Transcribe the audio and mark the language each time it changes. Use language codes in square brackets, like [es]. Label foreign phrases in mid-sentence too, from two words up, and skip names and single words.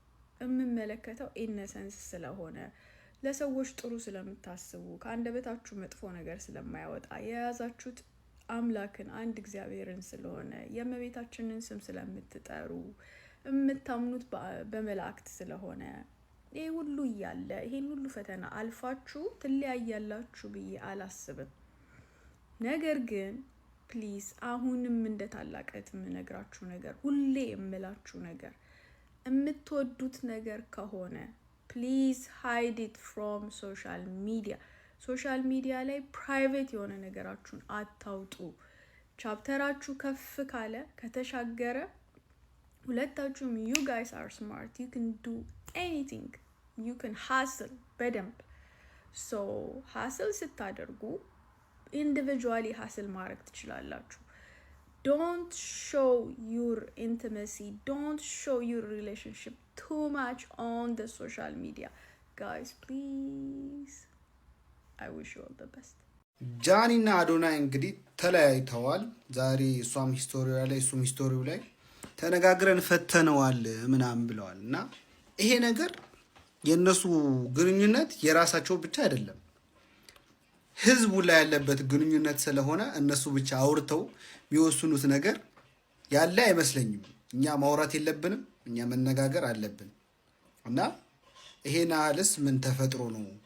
[am] የምመለከተው ኢነሰንስ ስለሆነ ለሰዎች ጥሩ ስለምታስቡ ከአንደበታችሁ መጥፎ ነገር ስለማያወጣ የያዛችሁት አምላክን አንድ እግዚአብሔርን ስለሆነ የእመቤታችንን ስም ስለምትጠሩ የምታምኑት በመላእክት ስለሆነ ይሄ ሁሉ እያለ ይሄን ሁሉ ፈተና አልፋችሁ ትለያያላችሁ ብዬ አላስብም። ነገር ግን ፕሊዝ አሁንም እንደ ታላቀት የምነግራችሁ ነገር፣ ሁሌ የምላችሁ ነገር፣ የምትወዱት ነገር ከሆነ [en] please hide it from social media። social media [am] ላይ ፕራይቬት የሆነ ነገራችሁን አታውጡ። ቻፕተራችሁ ከፍ ካለ ከተሻገረ ሁለታችሁም [en] you guys are smart, you can do anything, you can hustle በደንብ so hustle ስታደርጉ individually hustle [am] ማድረግ ትችላላችሁ። [en] don't show your intimacy, don't show your relationship too much on the social media guys, please. I wish you all the best. [am] ጃኒና አዶናይ እንግዲህ ተለያይተዋል። ዛሬ እሷም ሂስቶሪው ላይ እሱም ሂስቶሪው ላይ ተነጋግረን ፈተነዋል ምናምን ብለዋል። እና ይሄ ነገር የነሱ ግንኙነት የራሳቸው ብቻ አይደለም፣ ህዝቡ ላይ ያለበት ግንኙነት ስለሆነ እነሱ ብቻ አውርተው የሚወስኑት ነገር ያለ አይመስለኝም። እኛ ማውራት የለብንም፣ እኛ መነጋገር አለብን። እና ይሄን አልስ ምን ተፈጥሮ ነው